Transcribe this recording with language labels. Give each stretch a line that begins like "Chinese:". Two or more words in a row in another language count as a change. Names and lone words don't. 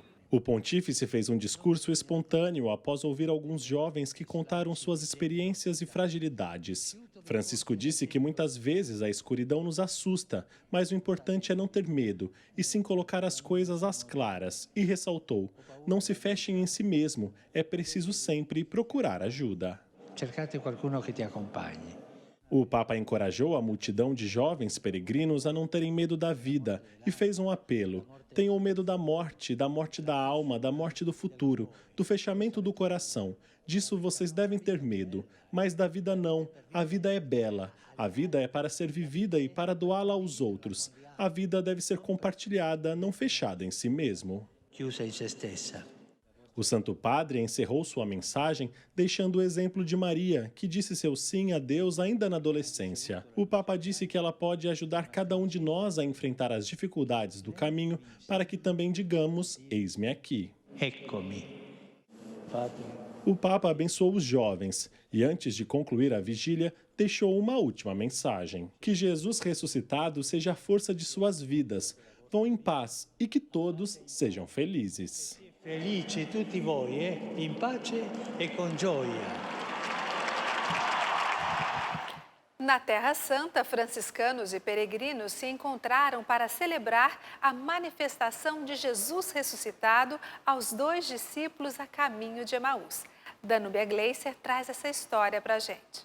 Portuguese: O pontífice fez um discurso espontâneo após ouvir alguns jovens que contaram suas experiências e fragilidades. Francisco disse que muitas vezes a escuridão nos assusta, mas o importante é não ter medo e sim colocar as coisas às claras. E ressaltou: não se fechem em si mesmo, é preciso sempre procurar ajuda.
Italian: Cercate qualcuno
Portuguese: que te acompanhe. O Papa encorajou a multidão de jovens peregrinos a não terem medo da vida e fez um apelo: tenham medo da morte da alma, da morte do futuro, do fechamento do coração. Disso vocês devem ter medo, mas da vida não. A vida é bela. A vida é para ser vivida e para doá-la aos outros. A vida deve ser compartilhada, não fechada em si mesmo.
Italian: Chiusa in se stessa.
Portuguese: O Santo Padre encerrou sua mensagem deixando o exemplo de Maria, que disse seu sim a Deus ainda na adolescência. O Papa disse que ela pode ajudar cada um de nós a enfrentar as dificuldades do caminho para que também digamos: eis-me aqui.
Italian: Eccomi. Padre.
Portuguese: O Papa abençoou os jovens e, antes de concluir a vigília, deixou uma última mensagem: que Jesus ressuscitado seja a força de suas vidas. Vão em paz e que todos sejam felizes.
Italian: Felice tutti voi, in pace e con gioia.
Portuguese: Na Terra Santa, franciscanos e peregrinos se encontraram para celebrar a manifestação de Jesus ressuscitado aos 2 discípulos a caminho de Emaús. Danúbia Gleiser traz essa história para a gente.